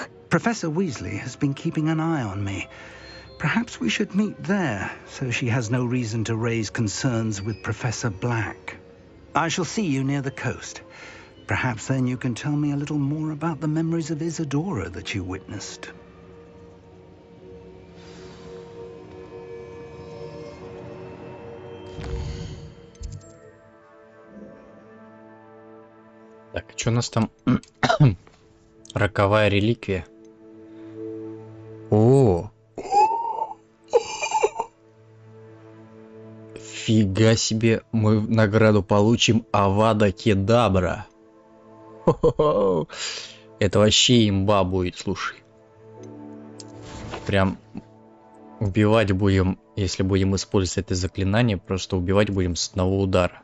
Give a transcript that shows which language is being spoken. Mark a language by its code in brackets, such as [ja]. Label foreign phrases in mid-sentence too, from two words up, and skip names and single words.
[en] Professor Weasley has been keeping an eye on me. Perhaps we should meet there, so she has no reason to raise concerns with Professor Black. I shall see you near the coast. Perhaps then you can tell me a little more about the memories of Isadora that you witnessed. [ru] Так, что у нас там? Роковая реликвия. О! Фига себе, мы награду получим Авада Кедабра. Хо-хо-хо. Это вообще имба будет, слушай. Прям убивать будем, если будем использовать это заклинание, просто убивать будем с одного удара.